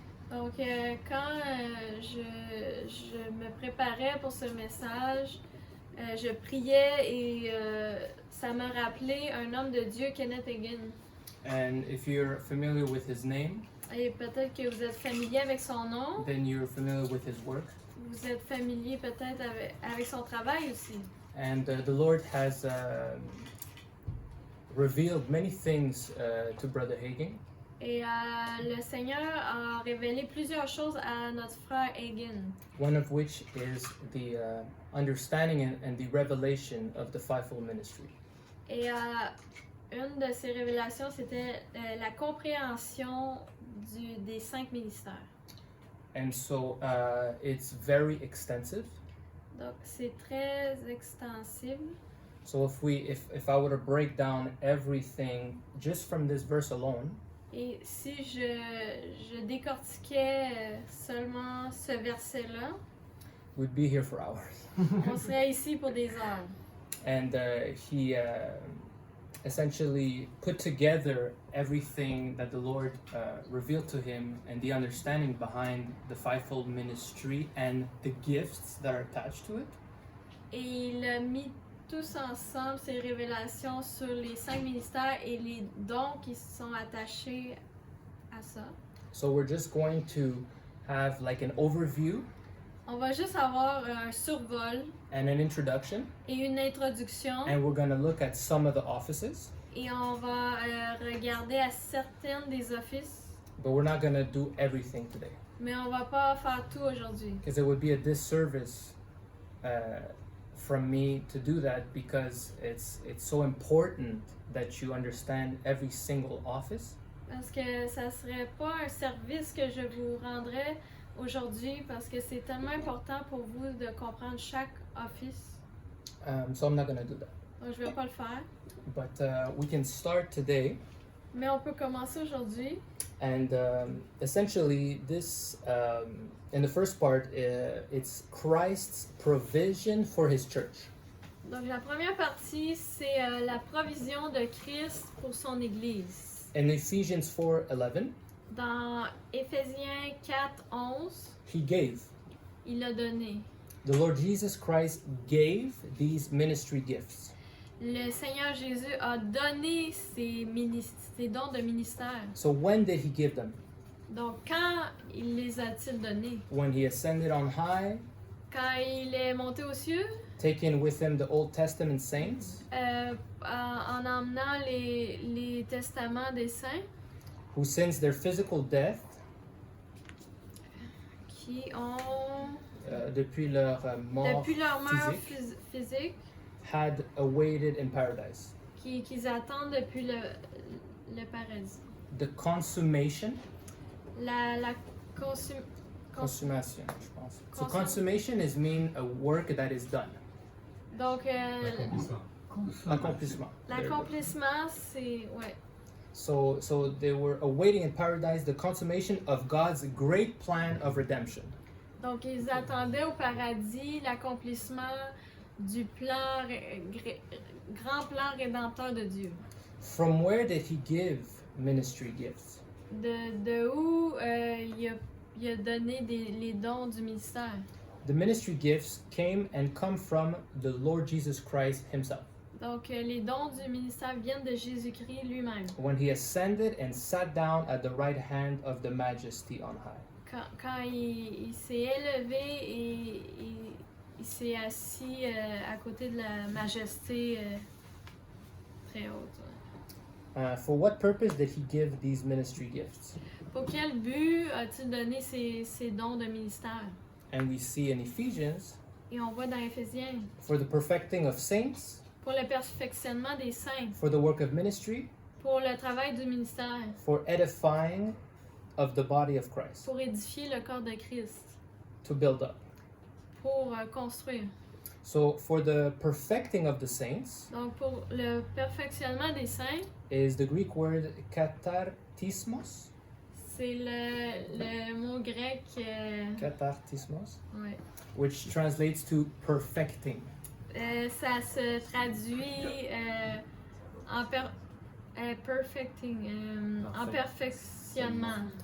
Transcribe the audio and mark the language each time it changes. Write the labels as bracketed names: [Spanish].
[French] Donc, quand je me préparais pour ce message, je priais et ça m'a rappelé un homme de Dieu, Kenneth Hagin. [English] And if you're familiar with his name, [French] Et peut-être que vous êtes familier avec son nom, [English] then you're familiar with his work. [French] vous êtes familier peut-être avec son travail aussi. [English] And the Lord has revealed many things to Brother Hagin. [French] Et le Seigneur a révélé plusieurs choses à notre frère Hagin. [English] One of which is the understanding and the revelation of the fivefold ministry. [French] Et une de ces révélations, c'était la compréhension des 5 ministères. [English] And so it's very extensive. [French] Donc, c'est très extensible. [English] So if I were to break down everything just from this verse alone, [French] Et si je décortiquais seulement ce verset-là, [English] we'd be here for hours. [French] on serait ici pour des heures. [English] And he essentially put together everything that the Lord revealed to him and the understanding behind the fivefold ministry and the gifts that are attached to it. [French] Et il a mis tous ensemble ces révélations sur les 5 ministères et les dons qui sont attachés à ça. [English] So we're just going to have like an overview [French] On va juste avoir un survol [English] and an introduction, [French] et une introduction [English] and we're going to look at some of the offices, [French] et on va regarder à certaines des offices, [English] but we're not going to do everything today [French] mais on va pas faire tout aujourd'hui. [English] because it would be a disservice from me to do that, because it's so important that you understand every single office. [French] Parce que ça serait pas un service que je vous rendrais aujourd'hui parce que c'est tellement important pour vous de comprendre chaque office. [English] So I'm not going to do that. [French] Donc je vais pas le faire. [English] But we can start today, [French] Mais on peut commencer aujourd'hui. [English] and essentially this, in the first part, it's Christ's provision for his church. [French] Donc la première partie, c'est la provision de Christ pour son Église. [English] In Ephesians 4:11, [French] Dans Éphésiens 4:11, [English] he gave. [French] il a donné. [English] The Lord Jesus Christ gave these ministry gifts. [French] Le Seigneur Jésus a donné ses dons de ministère. [English] So when did he give them? [French] Donc quand il les a-t-il donnés? [English] When he ascended on high, [French] Quand il est monté aux cieux, [English] taking with him the Old Testament saints, [French] en emmenant les testaments des saints [English] who since their physical death, [French] qui ont, depuis leur mort depuis leur mort physique, physique, [English] had awaited in paradise. [French] qu'ils attendent depuis le paradis. [English] The consummation, [French] La [English] consummation, [French] je pense. [English] So [French] Consum- [English] consummation is mean a work that is done. [French] Donc, [English] Accomplissement. There you go. [French] l'accomplissement, c'est... Ouais. [English] So they were awaiting in paradise the consummation of God's great plan of redemption. [French] Donc, ils attendaient au paradis l'accomplissement du plan, grand plan rédempteur de Dieu. [English] From where did he give ministry gifts? [French] De où il a donné les dons du ministère? [English] The ministry gifts came and come from the Lord Jesus Christ himself. [French] Donc, les dons du ministère viennent de Jésus-Christ lui-même. [English] When he ascended and sat down at the right hand of the majesty on high. [French] Quand il s'est élevé et il s'est assis à côté de la majesté très haute. [English] For what purpose did he give these ministry gifts? [French] Pour quel but a-t-il donné ces dons de ministère? [English] And we see in Ephesians, [French] Et on voit dans Éphésiens, [English] for the perfecting of saints, [French] pour le perfectionnement des saints, [English] for the work of ministry, [French] pour le travail du ministère, [English] for edifying of the body of Christ, [French] pour édifier le corps de Christ, [English] to build up. [French] pour construire. [English] So for the perfecting of the saints [French] Donc pour le perfectionnement des saints, [English] is the Greek word katartismos. [French] c'est le mot grec [English] Katartismos, [French] ouais. [English] which translates to perfecting. [French] Ça se traduit en perfecting, en perfectionnement.